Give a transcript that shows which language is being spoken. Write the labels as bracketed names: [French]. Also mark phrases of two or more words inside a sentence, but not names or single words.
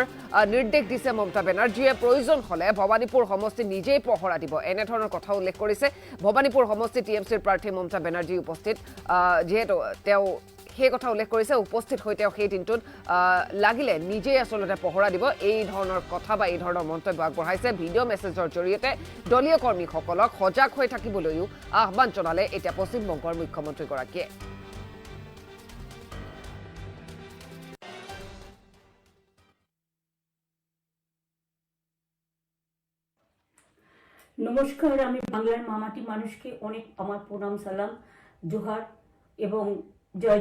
[Assamese] নিৰ্দেশ দিছে মমতা বেনাৰ্জীয়ে প্ৰয়োজন হলে ভবানীপুৰ সমষ্টি নিজেই পহৰা দিব এনে ধৰণৰ কথা উল্লেখ কৰিছে ভবানীপুৰ সমষ্টি TMCৰ প্ৰাৰ্থী মমতা বেনাৰ্জী উপস্থিত যেহেতু তেওঁ সেই কথা উল্লেখ কৰিছে উপস্থিত হৈ তেওঁ সেই দিনটোত লাগিলে নিজেই আচলতে পহৰা দিব এই ধৰণৰ কথা বা এই ধৰণৰ মন্তব্য আগবঢ়াইছে ভিডিঅ' মেছেজৰ জৰিয়তে দলীয় কৰ্মীসকলক সজাগ হৈ থাকিবলৈও আহ্বান জনালে এতিয়া পশ্চিমবংগৰ মুখ্যমন্ত্ৰীগৰাকীয়ে [Bangla] নমস্কার আমি বাংলার মামাটি মানুষকে অনেক আমার প্রণাম সালাম জোহার এবং জয়